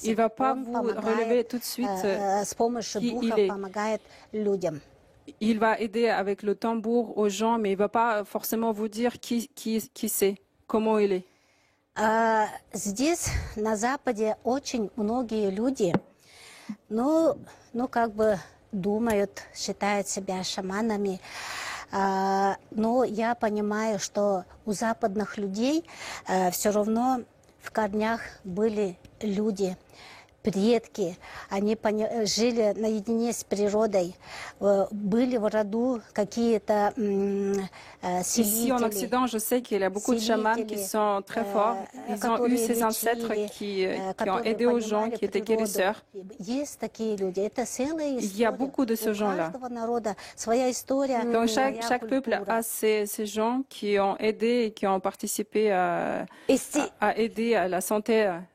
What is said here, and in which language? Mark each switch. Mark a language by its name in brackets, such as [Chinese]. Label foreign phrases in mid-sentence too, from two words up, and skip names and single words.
[French] Il va pas [Russian] он [French] vous [Russian] помогает, [French] relever tout de suite [Russian] с помощью [French] qui [Russian] духа [French] il est. [Russian] помогает людям. [French] Il va aider avec le tambour aux gens, mais il ne va pas forcément vous dire qui c'est, comment il est. [Russian] Здесь, на Западе, очень многие люди, ну, как бы думают, считают себя шаманами, но я понимаю, что у западных людей все равно в корнях были люди, предки, они жили наедине с природой, были в роду какие-то [French] Ici en Occident, je sais qu'il y a beaucoup de chamans qui sont très forts. Ils ont eu ces ancêtres qui ont aidé aux gens, qui étaient guérisseurs. Il y a beaucoup de ces gens-là. Donc chaque peuple a ces gens qui ont aidé et qui ont participé à aider à la santé des gens.